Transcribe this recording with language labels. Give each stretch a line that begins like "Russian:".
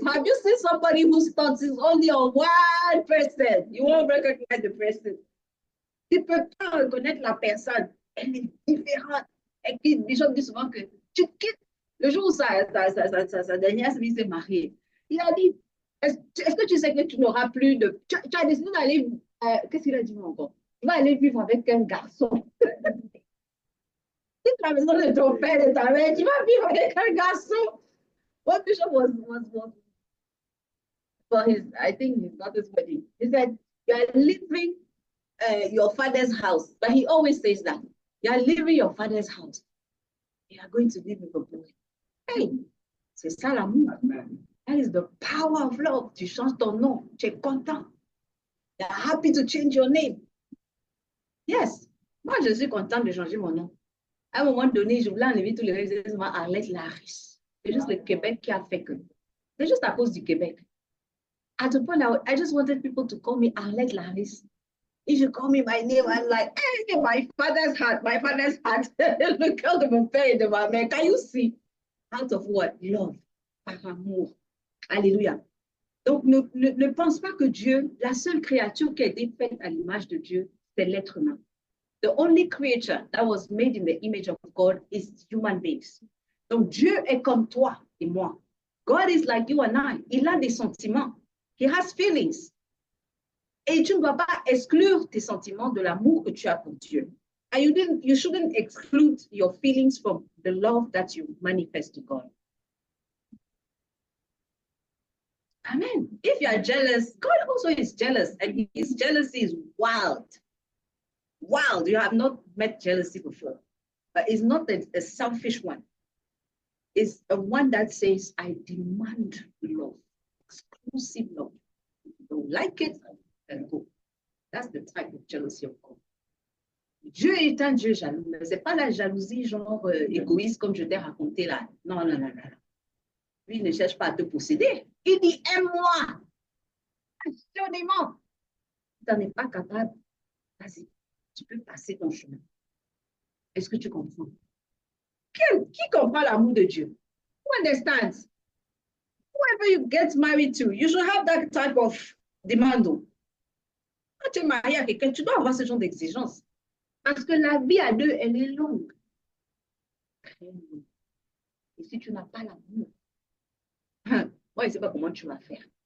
English: Have you seen somebody whose thoughts is only on one person? You won't recognize the person.
French: Tu ne peux pas reconnaître la personne. Elle est différente. Et puis, Bishop dit souvent que tu quittes le jour où sa dernière semaine s'est mariée. Il a dit, est-ce que tu sais que tu n'auras plus de... Tu as décidé d'aller... qu'est-ce qu'il a dit encore? Tu vas aller vivre avec un garçon. Quitte la maison de ton père et de ta mère, tu vas vivre avec un garçon.
English: What Bishop was for his, I think his daughter's wedding. He said, you are leaving your father's house. But he always says that. You are leaving your father's house. You are going to live with a boy.
French: Hey, c'est ça l'amour.
English: That is the power of love.
French: Tu changes ton nom. Tu es content.
English: You are happy to change your name. Yes.
French: Moi, je suis contente de changer mon nom. À un moment donné, je voulais enlever tous les réseaux à Arlette Laris. C'est juste le Québec qui a fait que. C'est juste à cause du Québec.
English: At a point, I just wanted people to call me Arlette Laris. If you call me my name, I'm like, hey, my father's heart, my father's heart.
French: Le cœur de mon père et de ma mère.
English: Can you see? Out of what? Love.
French: Par amour.
English: Alléluia.
French: Donc, ne pense pas que Dieu, la seule créature qui a été faite à l'image de Dieu, c'est l'être humain.
English: The only creature that was made in the image of God is human beings.
French: Donc, Dieu est comme toi et moi.
English: God is like you and I.
French: Il a des sentiments.
English: He has feelings.
French: Et tu ne dois pas exclure tes sentiments de l'amour que tu as pour Dieu.
English: And you shouldn't exclude your feelings from the love that you manifest to God. Amen. If you are jealous, God also is jealous, and his jealousy is wild. Wild. You have not met jealousy before, but it's not a selfish one. It's a one that says, I demand love, exclusive love. If you don't like it, then go. That's the type of jealousy of God.
French: Dieu est un Dieu jaloux, mais ce n'est pas la jalousie genre égoïste comme je t'ai raconté là. Non, non, non, non. Lui, il ne cherche pas à te posséder. Il dit, aime-moi. Passionnément. Tu n'en es pas capable. Vas-y, tu peux passer ton chemin. Est-ce que tu comprends? Qui comprend l'amour de Dieu?
English: Who understands? Whoever you get married to, you should have that type of demand.
French: Quand tu es marié à quelqu'un, tu dois avoir ce genre d'exigence. Parce que la vie à deux, elle est longue. Très longue. Et si tu n'as pas l'amour, moi, je ne sais pas comment tu vas faire.